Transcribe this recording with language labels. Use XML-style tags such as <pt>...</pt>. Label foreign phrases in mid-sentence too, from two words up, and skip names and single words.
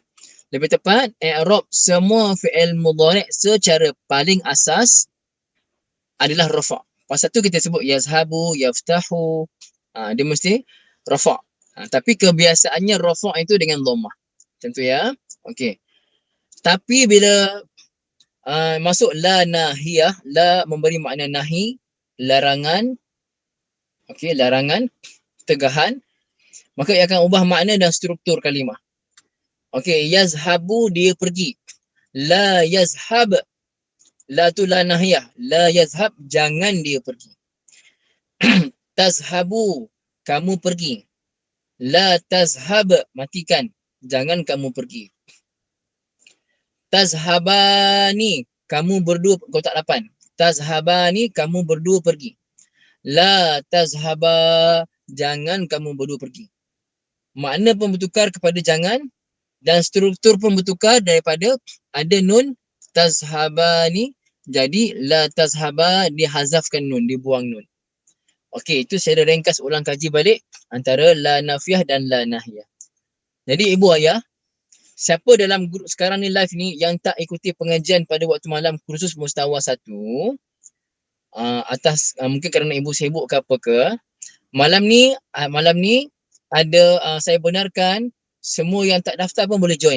<ms>Lebih tepat, i'rab semua</ms> <ar>fi'il mudhari'</ar> <ms>secara paling asas adalah rafa'. Pasal tu kita sebut</ms> <ar>yazhabu, yaftahu.</ar> <ms>Dia mesti rafa'. Tapi kebiasaannya rafa' itu dengan dhammah. Macam tu ya. Okey. Tapi bila masuk</ms> <ar>la nahiyah,</ar> <ms>la memberi makna nahi, larangan. Okey, larangan, tegahan. Maka ia akan ubah makna dan struktur kalimah. Okey, yazhabu dia pergi.</ms> <ar>La yazhab.</ar> <ms>La tu</ms> <ar>la nahiyah. La yazhab</ar> <ms>jangan dia pergi. Tazhabu kamu pergi.</ms> <ar>La tazhab</ar> <ms>matikan. Jangan kamu pergi. Tazhabani kamu berdua kotak 8. Tazhabani kamu berdua pergi.</ms> <ar>La tazhaba</ar> <ms>jangan kamu berdua pergi. Makna pun bertukar kepada jangan dan struktur pun bertukar daripada ada nun tazhabani jadi</ms> <ar>la tazhaba</ar> <ms>dihazafkan nun, dibuang nun. Okey, itu secara ringkas ulang kaji balik antara</ms> <ar>la nafiyah</ar> <ms>dan</ms> <ar>la nahiyah.</ar> <ms>Jadi Ibu Ayah, siapa dalam grup sekarang ni live ni yang tak ikuti pengajian pada waktu malam kursus Mustawa 1 atas mungkin kerana Ibu sibuk ke apa ke, malam ni ada saya benarkan semua yang tak daftar pun boleh join.</ms>